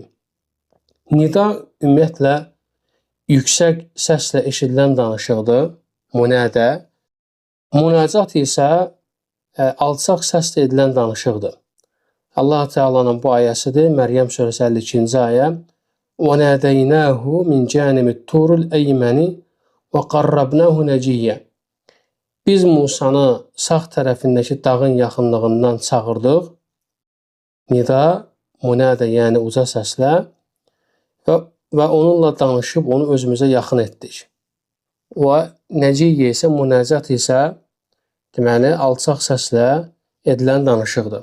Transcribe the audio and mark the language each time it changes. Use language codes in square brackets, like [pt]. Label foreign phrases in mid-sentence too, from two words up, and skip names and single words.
[az] Nida ümumiyyətlə yüksək səslə eşidilən danışıqdır, münadə. Münacat isə alçaq səslə edilən danışıqdır. Allah Teala'nın bu ayəsidir, Məryəm surəsi 52-ci ayə. [ar] وَنَادَيْنَاهُ مِنْ جَانِبِ الطُّورِ الْأَيْمَنِ وَقَرَّبْنَاهُ نَجِيًّا. [az] Biz Musanı sağ tərəfindəki dağın yaxınlığından çağırdıq. Nida, münadə, yəni uca səslə və onunla danışıb onu özümüzə yaxın etdik. Və nəciyyə isə, münacat isə deməli alçaq səslə edilən danışıqdır.